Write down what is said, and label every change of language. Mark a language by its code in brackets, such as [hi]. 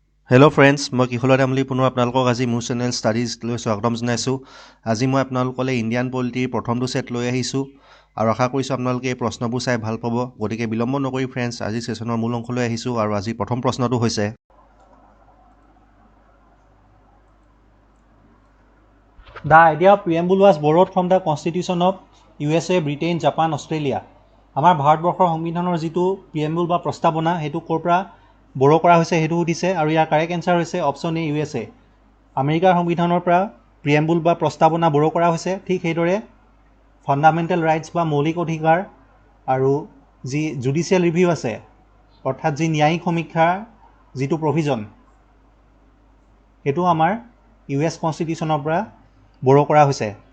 [as] Hello friends, মই কিশোৰ তামুলী পুনৰ আপোনালোকক আজি মোৰ চেনেল ষ্টাডিজলৈ স্বাগতম জনাইছোঁ। আজি মই আপোনালোকলৈ ইণ্ডিয়ান পলিটিৰ প্ৰথমটো ছেট লৈ আহিছোঁ আৰু আশা কৰিছোঁ আপোনালোকে এই প্ৰশ্নবোৰ চাই ভাল পাব। গতিকে বিলম্ব নকৰি ফ্ৰেণ্ডছ, আজি ছেশ্যনৰ মূল অংশলৈ আহিছোঁ আৰু আজি প্ৰথম প্ৰশ্নটো হৈছে [en] The idea of preamble was borrowed from the Constitution of USA, Britain, Japan, Australia. [as] আমাৰ ভাৰতবৰ্ষৰ সংবিধানৰ যিটো প্ৰিএম্বুল বা প্ৰস্তাৱনা সেইটো ক'ৰ পৰা বড়ো কৰা হৈছে সেইটো সুধিছে আৰু ইয়াৰ কাৰেক্ট এনচাৰ হৈছে অপশ্যন এ USA। আমেৰিকাৰ সংবিধানৰ পৰা প্ৰিএম্বুল বা প্ৰস্তাৱনা বড়ো কৰা হৈছে। ঠিক সেইদৰে ফাণ্ডামেণ্টেল ৰাইটছ বা মৌলিক অধিকাৰ আৰু যি জুডিচিয়েল ৰিভিউ আছে অৰ্থাৎ যি ন্যায়িক সমীক্ষাৰ যিটো প্ৰভিজন সেইটো আমাৰ US কনষ্টিটিউশ্যনৰ পৰা বড়ো কৰা হৈছে।